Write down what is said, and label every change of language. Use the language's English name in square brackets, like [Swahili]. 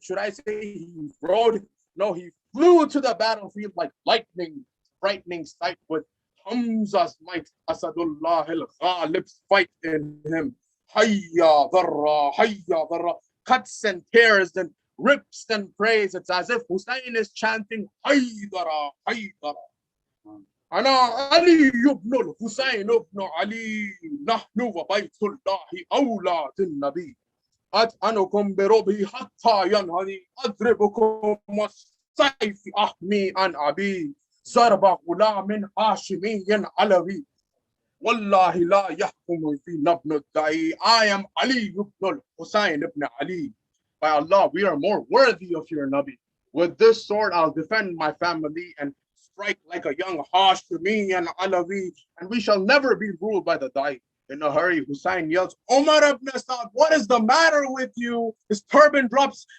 [English] Should I say he rode? No, he flew to the battlefield like lightning, frightening sight with Hamza's might. Asadullah al-Ghalib's fight in him. Hayya dharra, cuts and tears and rips and prays. It's as if Hussein is chanting Haydara, Haydara. [Arabic] أنا علي بن الحسين بن علي نحن وبيت الله أولاد النبي أطعنكم بربه حتى ينهني أضربكم والسيف أحمي عن أبي ضرب غلام هاشمي علوي والله لا يحكم فينا ابن الدعي. [English] I am Ali ibn al-Husayn ibn Ali. By Allah, we are more worthy of your Nabi. With this sword, I'll defend my family and strike like a young Hashimi and Alawi, and we shall never be ruled by the Da'i. In a hurry, Hussein yells, Umar ibn Sa'd, what is the matter with you? His turban drops.